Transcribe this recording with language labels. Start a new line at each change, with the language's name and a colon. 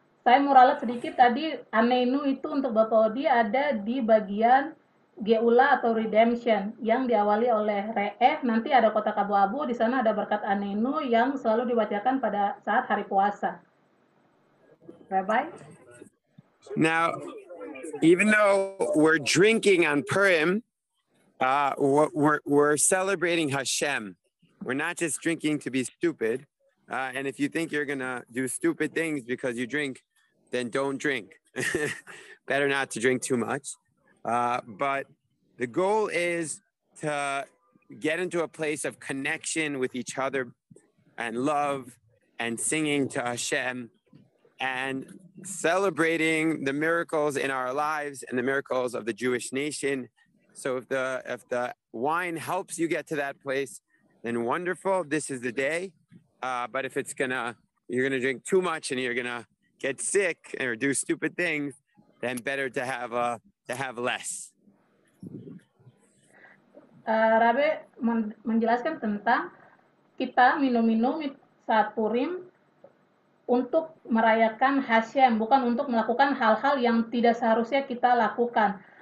Indonesian: Saya mau ralat sedikit tadi, Aneinu itu untuk Bapak Odi ada di bagian Geula atau Redemption yang diawali oleh Re'eh, nanti ada kotak abu-abu, di sana ada berkat Aneinu yang selalu dibacakan pada saat hari puasa.
English: Rabbi? Now, even though we're drinking on Purim, we're celebrating Hashem. We're not just drinking to be stupid. And if you think you're gonna do stupid things because you drink, then don't drink. Better not to drink too much. But the goal is to get into a place of connection with each other and love and singing to Hashem and celebrating the miracles in our lives and the miracles of the Jewish nation. So if the wine helps you get to that place, then wonderful, this is the day. But if you're gonna drink too much and you're gonna get sick or do stupid things, then better to have less.
Indonesian: Rabe menjelaskan tentang kita minum-minum saat Purim untuk merayakan Hashem, bukan untuk melakukan hal-hal yang tidak seharusnya kita lakukan.